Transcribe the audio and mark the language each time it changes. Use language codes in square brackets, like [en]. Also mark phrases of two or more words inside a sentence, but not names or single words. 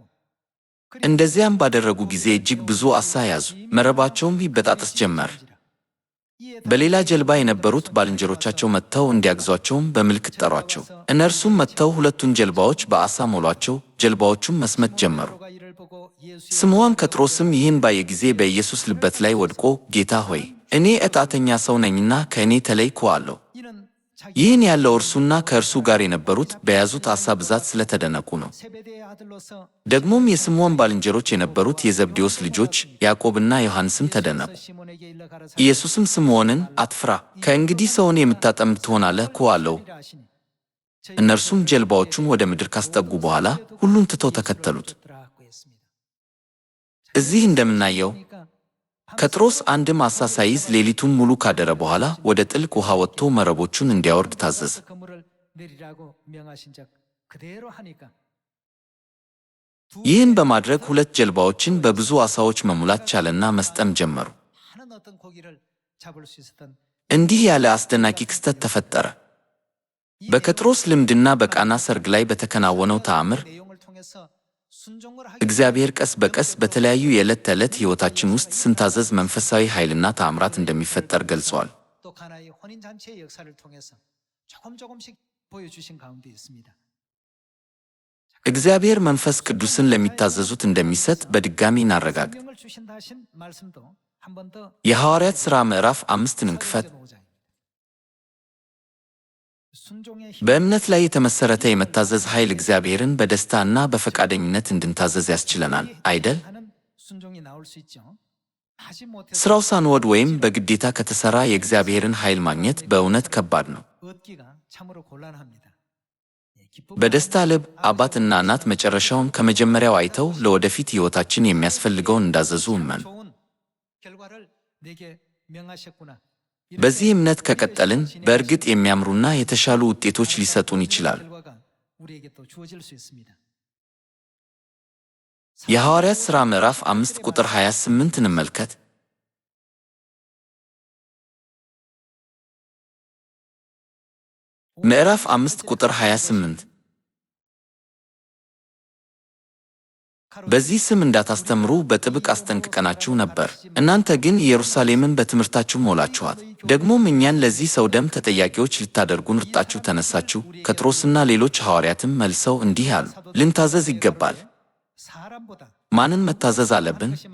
[am] እንደዚያም ባደረጉ ጊዜ እጅግ ብዙ ዓሣ ያዙ፣ መረባቸውም ይበጣጠስ ጀመር። በሌላ ጀልባ የነበሩት ባልንጀሮቻቸው መጥተው እንዲያግዟቸውም በምልክት ጠሯቸው። እነርሱም መጥተው 2ቱን ጀልባዎች በዓሣ ሞሏቸው፣ ጀልባዎቹም መስመጥ ጀመሩ። [ko] 가 이를 보고 예수 [am] ስምዖን ጴጥሮስም ይህን ባየ ጊዜ በኢየሱስ ልበት ላይ ወድቆ ጌታ ሆይ እኔ ዕጣተኛ ሰው ነኝና ከእኔ ተለይ አለው። [ko] 이는 자기 [am] ይህን ያለው እርሱና ከእርሱ ጋር የነበሩት በያዙት ዓሣ ብዛት ስለተደነቁ ነው። [ko] 세베대의 아들로서 [am] ደግሞም የስምዖን ባልንጀሮች የነበሩት የዘብዴዎስ ልጆች ያዕቆብና ዮሐንስም ተደነቁ። [ko] 시몬에게 일러 가라사대 [am] ኢየሱስም ስምዖንን አትፍራ፣ ከእንግዲህ ሰውን የምታጠምድ ትሆናለህ አለው። [ko] 하시니 [am] እነርሱም ጀልባዎቹን ወደ ምድር ካስጠጉ በኋላ ሁሉን ትተው ተከተሉት። [ko] 쫓더라고 했습니다. [am] እዚህ እንደምናየው ጴጥሮስ አንድም ዓሣ ሳይዝ ሌሊቱን ሙሉ ካደረ በኋላ ወደ ጥልቅ ውሃ ወጥቶ መረቦቹን እንዲያወርድ ታዘዘ። [ko] 그물을 내리라고 명하신 적 그대로 하니까 [am] ይህን በማድረግ 2 ጀልባዎችን በብዙ ዓሣዎች መሙላት ቻለና መስጠም ጀመሩ። [ko] 많은 어떤 고기를 잡을 수 있었던 [am] እንዲህ ያለ አስደናቂ ክስተት ተፈጠረ። በጴጥሮስ ልምድና በቃና ሰርግ ላይ በተከናወነው ተአምር [ko] 내용을 통해서 순종을 하기 [am] እግዚአብሔር ቀስ በቀስ በተለያዩ የዕለት ተዕለት ሕይወታችን ውስጥ ስንታዘዝ መንፈሳዊ ኃይልና ተአምራት እንደሚፈጠር ገልጸዋል። [ko] 또 가나의 혼인 잔치의 역사를 통해서 조금씩 보여주신 가운데 있습니다. [am] እግዚአብሔር መንፈስ ቅዱስን ለሚታዘዙት እንደሚሰጥ በድጋሚ እናረጋግጥ። [ko] 성령을 주신다 하신 말씀도 한 번 더 [am] የሐዋርያት ሥራ ምዕራፍ 5ን እንክፈት። [ko] 순종의 힘 [am] በእምነት ላይ የተመሠረተ የመታዘዝ ኃይል እግዚአብሔርን በደስታና በፈቃደኝነት እንድንታዘዝ ያስችለናል አይደል? [ko] 하는 순종이 나올 수 있죠. 하지 못해서 [am] ሥራው ሳንወድ ወይም በግዴታ ከተሠራ የእግዚአብሔርን ኃይል ማግኘት በእውነት ከባድ ነው። [ko] 얻기가 참으로 곤란합니다. [am] በደስታ ልብ አባትና እናት መጨረሻውን ከመጀመሪያው አይተው ለወደፊት ሕይወታችን የሚያስፈልገውን እንዳዘዙ እመን። [ko] 좋은 결과를 내게 명하셨구나. [am] በዚህ እምነት ከቀጠልን በእርግጥ የሚያምሩና የተሻሉ ውጤቶች ሊሰጡን ይችላል። [ko] 결과가 우리에게 또 주어질 수 있습니다. [am] የሐዋርያት ሥራ ምዕራፍ 5 ቁጥር 28 እንመልከት። ምዕራፍ 5 ቁጥር 28 በዚህ ስም እንዳታስተምሩ በጥብቅ አስጠንቅቀናችሁ ነበር። እናንተ ግን ኢየሩሳሌምን በትምህርታችሁ ሞላችኋት። ደግሞም እኛን ለዚህ ሰው ደም ተጠያቂዎች ልታደርጉን ርጣችሁ ተነሳችሁ። ጴጥሮስና ሌሎች ሐዋርያትም መልሰው እንዲህ አሉ፣ ልንታዘዝ ይገባል። ማንን መታዘዝ አለብን?